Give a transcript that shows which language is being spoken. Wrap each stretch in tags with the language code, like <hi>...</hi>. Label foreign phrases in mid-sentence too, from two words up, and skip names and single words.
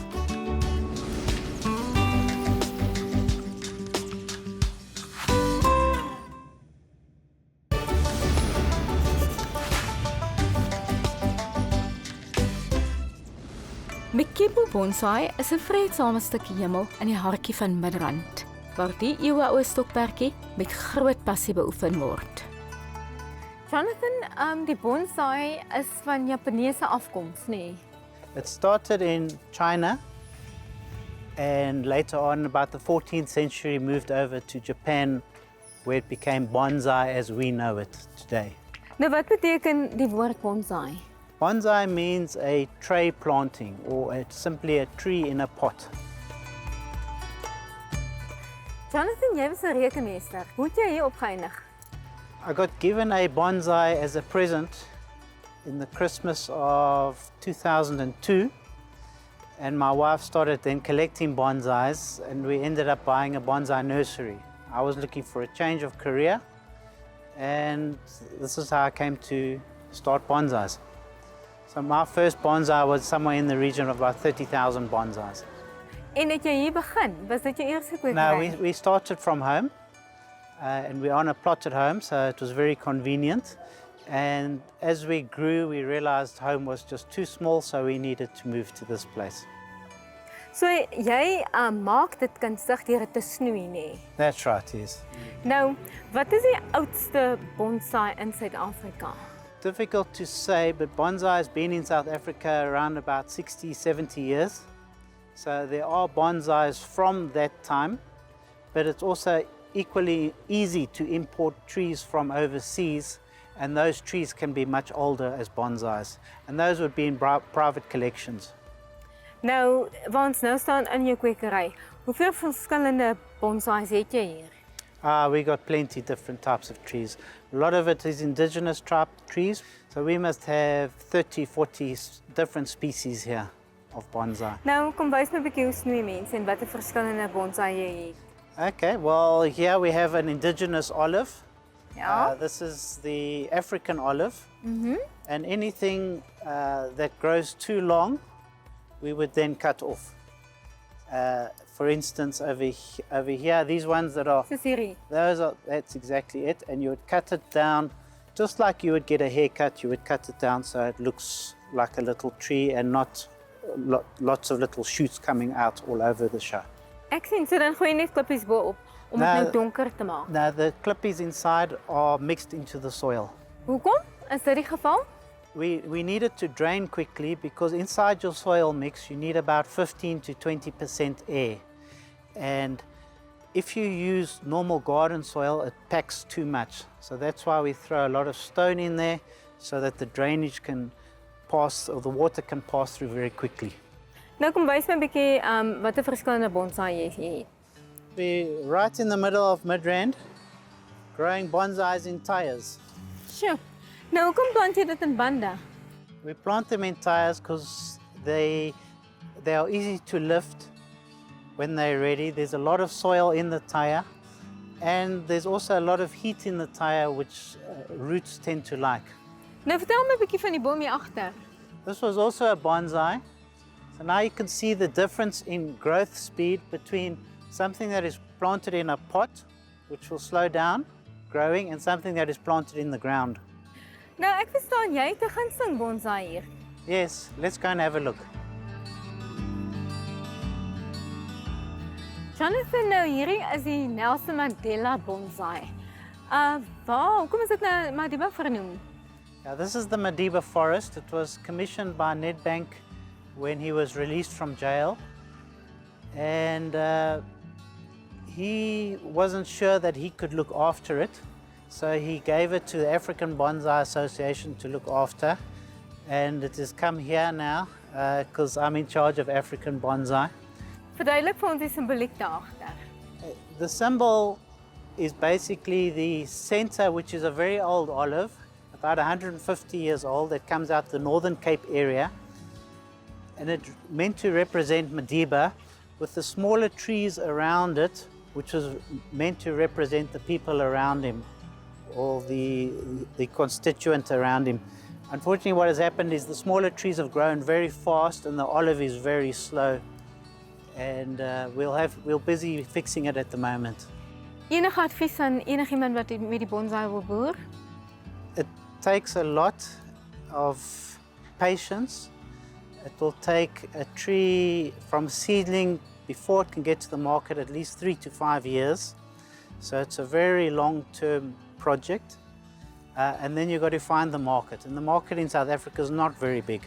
<af>Mekibo bonsai is 'n vreedsame stukkie hemel in die hartjie van Midrand, waar die eeueoue stokperdjie met groot passie beoefen word. Jonathan, die bonsai is van Japaneese afkoms, nê?</af> <en>It started in China and later on about the 14th century moved over to Japan where it became bonsai as we know it today.</en> <af>Nou wat beteken die woord bonsai?</af> <en>Bonsai means a tray planting or simply a tree in a pot.</en> <af>Jonathan, jy was 'n rekenmeester. Hoe het jy hier opgeëindig?</af> <en>I got given a bonsai as a present in the Christmas of 2002 and my wife started then collecting bonsais and we ended up buying a bonsai nursery. I was looking for a change of career and this is how I came to start bonsais. So my first bonsai was somewhere in the region of about 30,000 bonsais.</en> <af>En het jy hier begin? Was dit jou eerste kwekery?</af> <en>No, we started from home and we're on a plot at home, so it was very convenient. And as we grew, we realized home was just too small, so we needed to move to this place.</en> <af>So jy maak dit kunstig deur dit te snoei, nê?</af> <en>That's right, yes.</en> <af>Nou, wat is die oudste bonsai in Suid-Afrika?</af> <en>Difficult to say, but bonsai has been in South Africa around about 60, 70 years. So there are bonsais from that time, but it's also equally easy to import trees from overseas, and those trees can be much older as bonsais, and those would be in private collections.</en> <af>Nou, waar ons nou staan in jou kwekery, hoeveel verskillende bonsais het jy hier?</af> <en>We got plenty different types of trees. A lot of it is indigenous type trees, so we must have 30, 40 different species here of bonsai.</en> <af>Nou, kom wys my 'n bietjie hoe snoei mense en watter verskillende bonsai jy het.</af> <en>Okay, well, here we have an indigenous olive.</en> <af>Ja.</af> <en>This is the African olive. And anything that grows too long, we would then cut off. For instance, over here, these ones that are,</en> <af>Soos hierdie.</af> <en>that's exactly it. And you would cut it down, just like you would get a haircut, you would cut it down so it looks like a little tree and not lots of little shoots coming out all over the show.</en> <af>Ek sien, so dan gooi jy net klippies bo-op om dit nou donker te maak.</af> <en>Now the clippies inside are mixed into the soil.</en> <af>Hoekom? Is dit die geval?</af> <en>We need it to drain quickly because inside your soil mix you need about 15 to 20% air. And if you use normal garden soil, it packs too much. So that's why we throw a lot of stone in there so that the drainage can pass, or the water can pass through very quickly.</en> <af>Nou kom wys my 'n bietjie watter verskillende bonsai jy het.</af> <en>We're right in the middle of Midrand, growing bonsais in tyres.</en> <af>Sjoe. Nou, hoekom plant jy dit in bande?</af> <en>We plant them in tyres because they are easy to lift when they're ready. There's a lot of soil in the tyre, and there's also a lot of heat in the tyre which roots tend to like.</en> <af>Nou, vertel my 'n bietjie van die boom hier agter.</af> <en>This was also a bonsai. So now you can see the difference in growth speed between something that is planted in a pot, which will slow down growing, and something that is planted in the ground.</en> <af>Nou, ek verstaan jy het 'n gunsteling bonsai hier.</af> <en>Yes, let's go and have a look.</en> <af>Jonathan, nou hierdie is die Nelson Mandela bonsai. Hoekom is dit nou Madiba vernoem?</af> <en>Yeah, this is the Madiba forest. It was commissioned by Nedbank when he was released from jail. And he wasn't sure that he could look after it. So he gave it to the African Bonsai Association to look after. And it has come here now because I'm in charge of African bonsai.</en> <af>Verduidelik vir ons die simboliek daar agter.</af> <en>The symbol is basically the center, which is a very old olive, about 150 years old, that comes out the Northern Cape area. And it's meant to represent Madiba, with the smaller trees around it, which was meant to represent the people around him, or the constituent around him. Unfortunately, what has happened is the smaller trees have grown very fast and the olive is very slow. And we're busy fixing it at the moment.</en> <af>Enige advies aan enigiemand wat met die bonsai wil boer?</af> <en>It takes a lot of patience. It will take a tree from seedling before it can get to the market at least 3 to 5 years. So it's a very long-term project. And then you've got to find the market. And the market in South Africa is not very big.</en>